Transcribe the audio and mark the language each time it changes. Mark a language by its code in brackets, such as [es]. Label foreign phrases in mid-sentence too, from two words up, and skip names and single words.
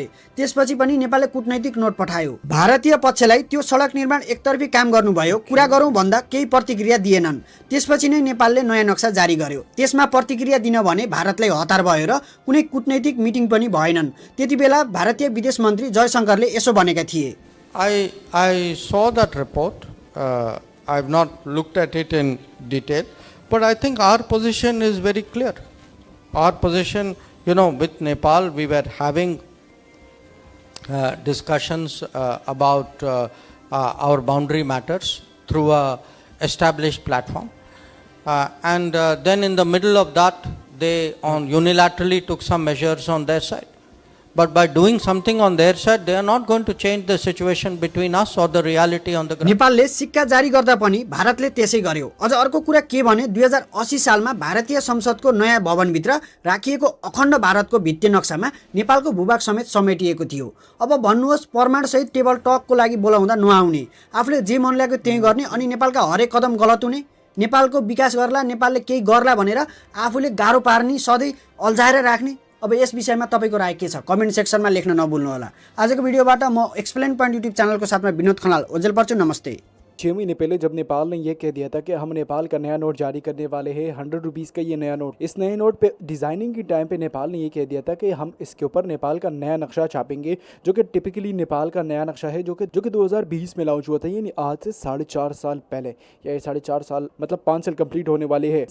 [ne] त्यसपछि पनि नेपालले कूटनैतिक नोट पठायो। भारतीय पक्षलाई त्यो सडक निर्माण एकतर्फी काम गर्नुभयो, कुरा गरौँ भन्दा केही प्रतिक्रिया दिएनन्। त्यसपछि नै नेपालले नयाँ नक्सा जारी गर्यो। त्यसमा प्रतिक्रिया दिन भने भारतलाई हतार भयो र कुनै कूटनैतिक मिटिङ पनि भएनन्। त्यति बेला भारतीय विदेश मन्त्री जयशंकरले यसो भनेका थिए, [en] I saw that report. I have not looked at it in detail, but I think our position is very clear. Our position, with Nepal, we were having discussions about our boundary matters through a established platform. And then in the middle of that, they unilaterally took some measures on their side. but by doing something on their side, they are not going to change the situation between us or the reality on the ground. [ne] नेपालले सिक्का जारी गर्दा पनि भारतले त्यसै गर्यो। अझ अर्को कुरा के भने 2080 सालमा भारतीय संसदको नयाँ भवनभित्र राखिएको अखण्ड भारतको भित्ति नक्सामा नेपालको भूभाग समेत समेटिएको थियो। अब भन्नुहोस् प्रमाणसहित [en] table talkको [ne] लागि बोलाउँदा नआउने, आफूले जे मन लाग्यो त्यही गर्ने अनि नेपालका हरेक कदम गलत हुने, नेपालको विकास गर्ला, नेपालले केही गर्ला भनेर आफूले गाह्रो पार्ने, सधैँ अल्झाएर राख्ने। अब यस विषयमा तपाईँको राय के छ [en] comment sectionमा [ne] लेख्न नभुल्नुहोला। आजको भिडियोबाट म एक्सप्लेन पोइन्ट युट्युब च्यानलको साथमा विनोद खनाल ओजेल पर्छु। नमस्ते। [hi] 6 महीने पहले जब नेपाल ने यह कह दिया था कि हम नेपाल का नया नोट जारी करने वाले हैं, 100 रुपीज़ का ये नया नोट, इस नए नोट पे डिज़ाइनिंग के टाइम पे नेपाल ने ये कह दिया था कि हम इसके ऊपर नेपाल का नया नक्शा छापेंगे, जो कि टिपिकली नेपाल का नया नक्शा है, जो कि 2020 में लॉन्च हुआ था, यानी आज से 4.5 साल पहले, या 4.5 साल मतलब 5 साल कंप्लीट होने वाले हैं।